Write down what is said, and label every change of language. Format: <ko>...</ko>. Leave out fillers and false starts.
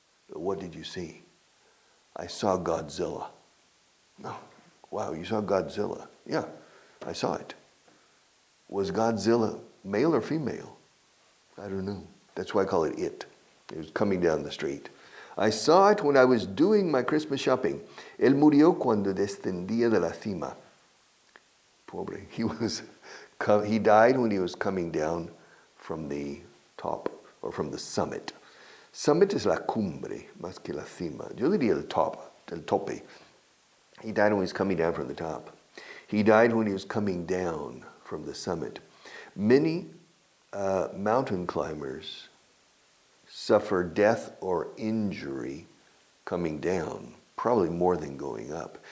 <en>What did you see? I saw Godzilla. Oh, wow, you saw Godzilla. Yeah, I saw it. Was Godzilla male or female? I don't know. That's why I call it it. It was coming down the street. I saw it when I was doing my Christmas shopping.</en> <es>Él murió cuando descendía de la cima. Pobre.</es> <en>He died when he was coming down from the top, or from the summit.</en> <es>Summit es la cumbre, más que la cima. Yo diría el top, el tope.</es> <en>He died when he was coming down from the top. He died when he was coming down from the summit. Many mountain climbers suffer death or injury coming down, probably more than going up.</en>